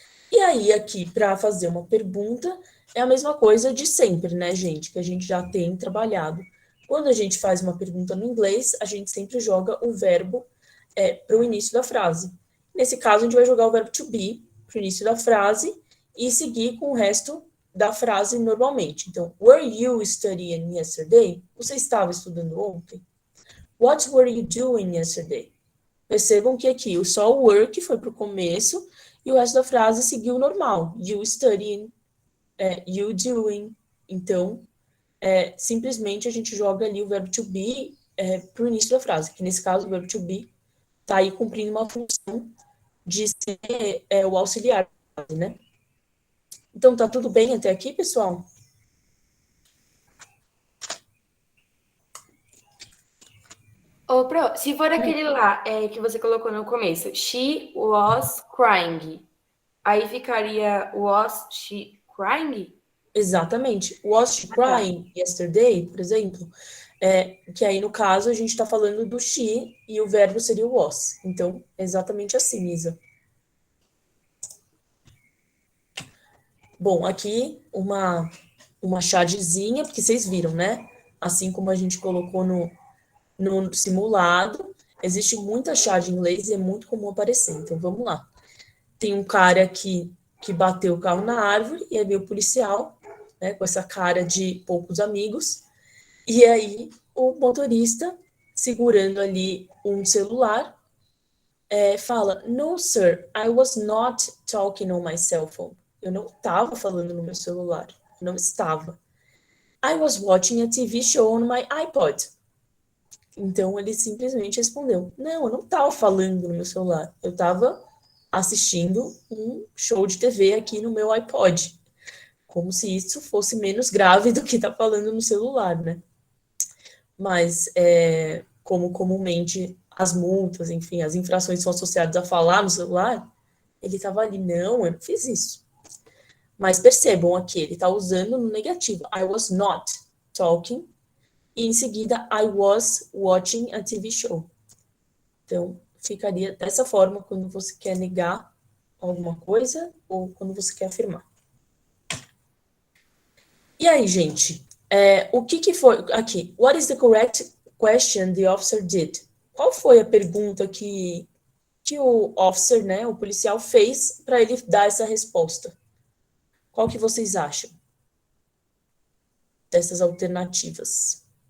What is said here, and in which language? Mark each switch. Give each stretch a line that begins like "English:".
Portuguese: E aí, aqui, para fazer uma pergunta, é a mesma coisa de sempre, né, gente? Que a gente já tem trabalhado. Quando a gente faz uma pergunta no inglês, a gente sempre joga o verbo para o início da frase. Nesse caso, a gente vai jogar o verbo to be para o início da frase e seguir com o resto da frase normalmente.
English: Então, were you studying yesterday?
Portuguese: Você estava estudando ontem?
English: What were you doing yesterday?
Portuguese: Percebam que aqui só o were que foi para o começo e o resto da frase seguiu normal.
English: You studying, you doing.
Portuguese: Então, simplesmente a gente joga ali o verbo to be para o início da frase, que nesse caso o verbo to be está aí cumprindo uma função de ser o auxiliar, né? Então, tá tudo bem até aqui, pessoal? Ô, Pro, se for aquele lá que você colocou no começo,
English: she was crying,
Portuguese: aí ficaria
English: was she crying?
Portuguese: Exatamente.
English: Was she crying yesterday,
Portuguese: por exemplo? Que aí, no caso, a gente está falando do she e o verbo seria o was. Então, é exatamente assim, Isa. Bom, aqui uma chargezinha, porque vocês viram, né? Assim como a gente colocou no simulado, existe muita charge em inglês e é muito comum aparecer. Então, vamos lá. Tem um cara que bateu o carro na árvore e aí veio o policial, né, com essa cara de poucos amigos. E aí o motorista, segurando ali um celular, fala,
English: "No, sir, I was not talking on my cell phone."
Portuguese: Eu não estava falando no meu celular. Não estava.
English: "I was watching a TV show on my iPod."
Portuguese: Então ele simplesmente respondeu, não, eu não estava falando no meu celular. Eu estava assistindo um show de TV aqui no meu iPod. Como se isso fosse menos grave do que estar falando no celular, né? Mas, como comumente as multas, enfim, as infrações são associadas a falar no celular, ele estava ali, não, eu não fiz isso. Mas percebam aqui, ele está usando no negativo.
English: I was not talking.
Portuguese: E em seguida,
English: I was watching a TV show.
Portuguese: Então, ficaria dessa forma quando você quer negar alguma coisa ou quando você quer afirmar. E aí, gente, o que foi aqui?
English: What is the correct question the officer did?
Portuguese: Qual foi a pergunta que o officer, né, o policial, fez para ele dar essa resposta? Qual que vocês acham dessas alternativas?